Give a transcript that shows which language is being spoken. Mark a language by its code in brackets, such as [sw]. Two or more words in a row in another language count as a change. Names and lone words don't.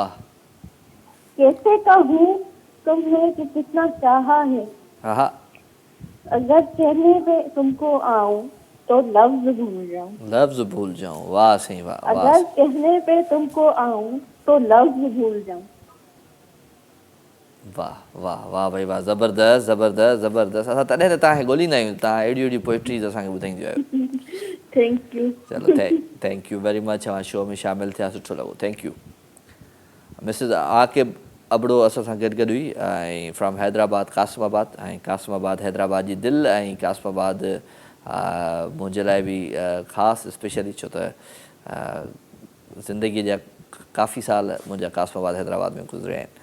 [ur] کیسے کہوں تم نے کہ کتنا چاہا ہے, ہاں. اگر کہنے پہ تم کو آؤں تو لفظ بھول جاؤں. لفظ بھول جاؤں، واہ صحیح واہ. اگر کہنے پہ تم کو آؤں تو لفظ بھول جاؤں. واہ واہ واہ بھائی واہ، زبردست زبردست زبردست. [sd] असां तॾहिं त तव्हांखे ॻोल्हींदा आहियूं, तव्हां अहिड़ी अहिड़ी पोइट्रीज़ असांखे ॿुधाईंदियूं आहियो। [en] Thank you. चलो thank you very much, [ur] ہمارے شو میں شامل [sd] थिया, सुठो लॻो, [en] thank you. [sd] मिसिस आकिब अबड़ो असां सां गॾु हुई ऐं फ्रॉम हैदराबाद कासिमाबाद, ऐं कासिमाबाद हैदराबाद जी दिलि, ऐं कासिमाबाद मुंहिंजे लाइ बि ख़ासि स्पेशली, छो त ज़िंदगीअ जा काफ़ी साल मुंहिंजा कासिमाबाद हैदराबाद में गुज़रिया आहिनि।